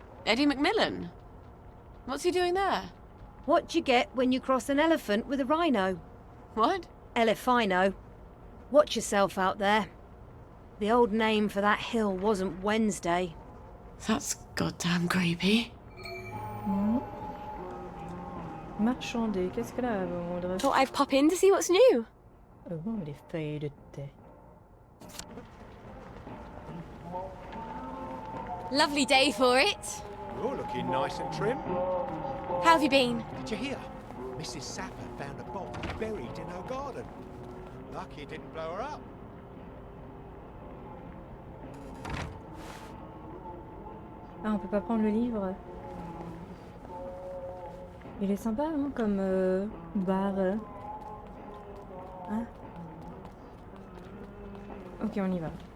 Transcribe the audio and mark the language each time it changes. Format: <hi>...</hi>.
<en>Eddie McMillan? What's he doing there? What you get when you cross an elephant with a rhino. What? Elephino. Watch yourself out there. The old name for that hill wasn't Wednesday. That's goddamn creepy.</en> <fr>Marchander, qu'est-ce qu'elle a à vendre?</fr> <en>Thought I'd pop in to see what's new.</en> <fr>Oh, les feuilles de thé.</fr> <en>Lovely day for it. You're looking nice and trim. How have you been? Did you hear? Mrs. Sapper found a bomb buried in her garden. Lucky it didn't blow her up.</en> <fr>Ah, on peut pas prendre le livre. Il est sympa, hein, comme bar. Hein? Ok, on y va.</fr>